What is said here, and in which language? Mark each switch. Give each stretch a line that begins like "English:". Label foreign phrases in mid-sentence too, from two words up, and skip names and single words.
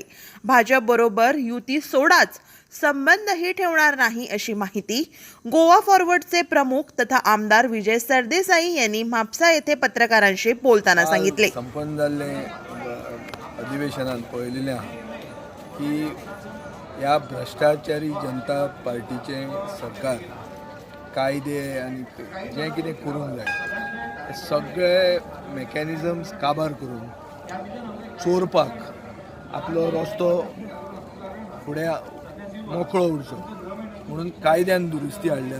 Marathi: भाजप बरोबर युती सोडाच संबंधही ठेवणार नाही अशी माहिती गोवा फॉरवर्डचे प्रमुख तथा आमदार विजय सरदेसाई यांनी म्हापसा येथे पत्रकारांशी बोलताना सांगितले।
Konkani: संपन्न झाले अधिवेशनात पळयलेलें की या भ्रष्टाचारी जनता पार्टीचे सरकार कायदे आनी जे कितें करूंक जाय सगळे मेकॅनिझम्स काबार करून चोरपाक आपलो रस्तो फुडें मोकळो उरचो म्हणून कायद्यान दुरुस्ती हाडल्या।